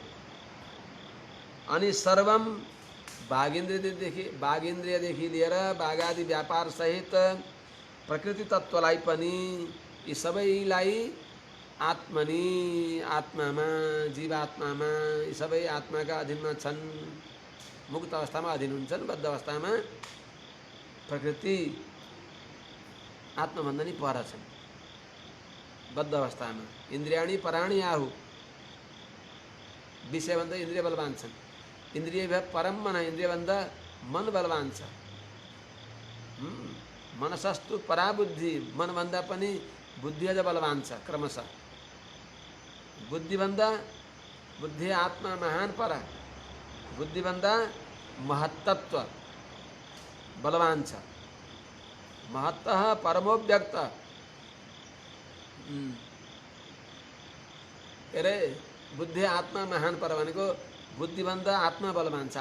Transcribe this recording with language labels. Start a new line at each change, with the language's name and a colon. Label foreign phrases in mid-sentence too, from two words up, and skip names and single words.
Nepali: अनि सर्वम बाघेन्द्रियदेखि लिएर बाघादि व्यापार सहित प्रकृति तत्वलाई पनि यी सबैलाई आत्मनि आत्मामा जीवात्मामा यी सबै आत्माका अधीनमा छन्। मुक्त अवस्थामा अधीन हुन्छन्, बद्ध अवस्थामा प्रकृति आत्मभन्दा नि पर छन्। बद्ध अवस्थामा
Sanskrit: इन्द्रियाणि पराणि आहु,
Nepali: विषयभन्दा इन्द्रिय बलवान छन्।
Sanskrit: इन्द्रिय परम मन,
Nepali: इन्द्रियभन्दा मन बलवान छ।
Sanskrit: मनसस्तु परा बुद्धि,
Nepali: मनभन्दा पनि बुद्धि अझ बलवान छ। क्रमशः
Sanskrit: बुद्धि आत्मा महान पर,
Nepali: बुद्धिभन्दा महत्तत्व बलवान छ।
Sanskrit: महत्तः परमोव्यक्त अरे बुद्धि आत्मा महान पर
Nepali: भनेको बुद्धिभन्दा आत्मा बलवान छ।